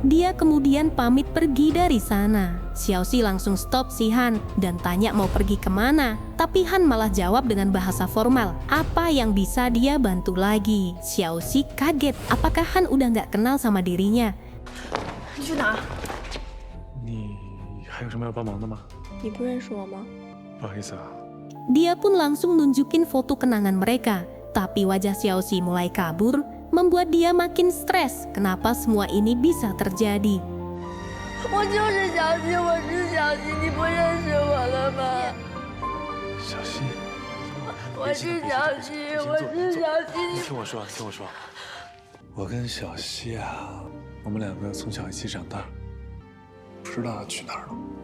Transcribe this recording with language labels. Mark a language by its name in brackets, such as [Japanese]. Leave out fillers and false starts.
[Indonesian] Dia kemudian pamit pergi dari sana. Xiaoxi langsung stop si Han dan tanya mau pergi kemana. Tapi Han malah jawab dengan bahasa formal, apa yang bisa dia bantu lagi. Xiaoxi kaget, apakah Han udah nggak kenal sama dirinya? [Chinese] 你去哪儿？你还有什么要帮忙的吗？你不认识我吗？不好意思啊。 [Indonesian] Dia pun langsung nunjukin foto kenangan mereka. Tapi wajah Xiaoxi mulai kabur, membuat dia makin stres. Kenapa semua ini bisa terjadi? [Chinese] 我就是小溪，我是小溪，你不认识我了吗？小溪，我是小溪，我是小溪。你听我说，听我说，我跟小溪啊，我们两个从小一起长大，不知道他去哪儿了。